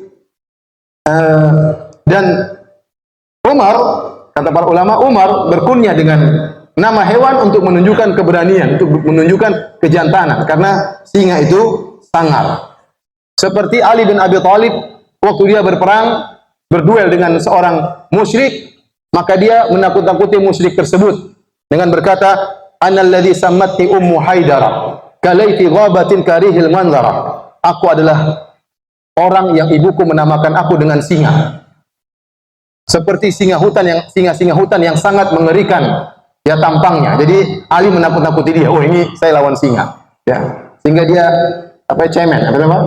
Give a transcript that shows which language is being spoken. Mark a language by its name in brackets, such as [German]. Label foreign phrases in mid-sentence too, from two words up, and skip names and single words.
[Indonesian] Dan Umar, kata para ulama, Umar berkunyah dengan nama hewan untuk menunjukkan keberanian, untuk menunjukkan kejantanan, karena singa itu sangar. Seperti Ali bin Abi Thalib waktu dia berperang, berduel dengan seorang musyrik, maka dia menakut-nakuti musyrik tersebut dengan berkata, [Arabic] "أنا الذي سمتني أمي حيدرة، كليث غابات كريه المنظرة." [Indonesian] Aku adalah orang yang ibuku menamakan aku dengan singa. Seperti singa hutan yang sangat mengerikan ya tampangnya. Jadi Ali menakut-nakuti dia. Oh, ini saya lawan singa. Ya. Sehingga dia apa cemen, apa nama?